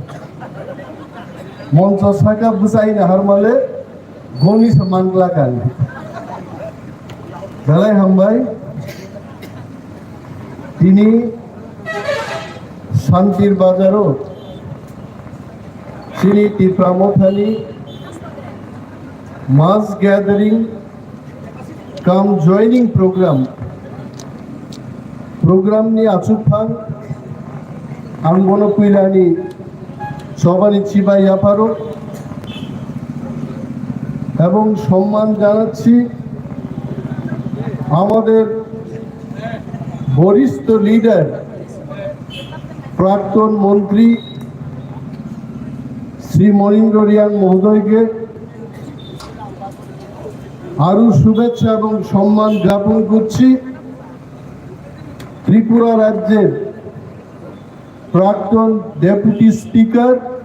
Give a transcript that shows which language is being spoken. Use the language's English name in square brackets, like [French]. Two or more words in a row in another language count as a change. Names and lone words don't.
[Kok Borok] মঞ্চ শাখা বুঝাই নাহার মালে গনি সমানলা কান dalai hambai তিনি শান্তির বাজারও Sini Tipramothani [English] mass gathering come joining program [Kok Borok] ni achupang angbono kuilani সবারই চিবাই আপারো [Bangla] এবং সম্মান জানাচ্ছি আমাদের বরিষ্ঠ লিডার প্রাক্তন মন্ত্রী শ্রী মনীন্দ্র রিয়াং মহোদয়কে আরো শুভেচ্ছা এবং সম্মান জ্ঞাপন করছি ত্রিপুরা রাজ্যের প্রাক্তন ডেপুটি স্পিকার